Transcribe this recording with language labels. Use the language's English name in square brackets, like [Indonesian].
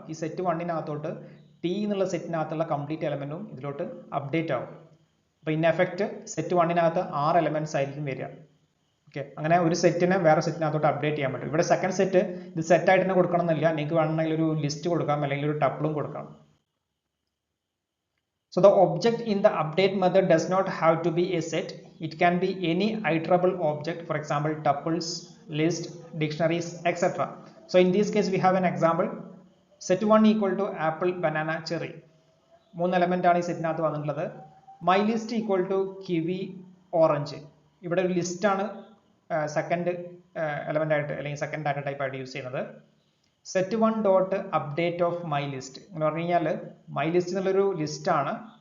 [Malayalam] ഈ set 1-നകത്തോട്ട് T എന്നുള്ള സെറ്റിനകത്തുള്ള complete എലമെന്റും ഇതിലോട്ട് അപ്ഡേറ്റ് ആവും. അപ്പോൾ ഇൻ എഫക്റ്റ് സെറ്റ് 1-നകത്ത് 6 എലമെന്റ്സ് ആയിരിക്കും വരിക. ഓക്കെ, അങ്ങനെ ഒരു സെറ്റിനെ വേറെ സെറ്റിനകത്തോട്ട് അപ്ഡേറ്റ് ചെയ്യാൻ പറ്റും. ഇവിടെ സെക്കൻഡ് സെറ്റ് ഇത് സെറ്റായിട്ട് തന്നെ കൊടുക്കണം എന്നില്ല, നിങ്ങൾക്ക് വേണമെങ്കിൽ ഒരു ലിസ്റ്റ് കൊടുക്കാം അല്ലെങ്കിൽ ഒരു ടപ്പിളും കൊടുക്കാം. [English] So the object in the update method does not have to be a set. It can be any iterable object, for example tuples, list, dictionaries, etc. So in this case we have an example. Set 1 equal to apple, banana, cherry. [Malayalam] 3 element ആണ് ഈ സെറ്റിനകത്ത് വന്നിട്ടുള്ളത്. [English] My list equal to kiwi, orange. [Malayalam] ഇവിടെ ഒരു list ആണ് second element ആയിട്ട് അല്ലെങ്കിൽ second data type ആയിട്ട് use ചെയ്യുന്നത്. Set 1 dot update of my list എന്ന് പറഞ്ഞു കഴിഞ്ഞാൽ മൈ ലിസ്റ്റ് എന്നുള്ളൊരു ലിസ്റ്റാണ്.